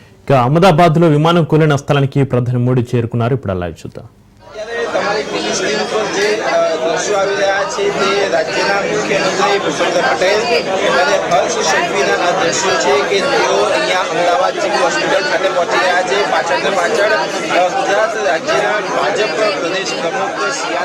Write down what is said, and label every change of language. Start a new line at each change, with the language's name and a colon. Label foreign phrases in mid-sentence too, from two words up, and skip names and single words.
Telugu: అహ్మదాబాద్ లో విమానం కూలిన స్థలానికి ప్రధాని మోడీ చేరుకున్నారు. ఇప్పుడు లైవ్ చూద్దాం.
Gujarati: રાજ્યના મુખ્યમંત્રી ભૂપેન્દ્ર પટેલ અને હર્ષ સંઘવીના આ દ્રશ્યો છે કે તેઓ અહીંયા અમદાવાદ સિવિલ હોસ્પિટલ ખાતે પહોંચી રહ્યા છે. પાછળ ગુજરાત રાજ્યના ભાજપ પ્રદેશ પ્રમુખ સી.આર.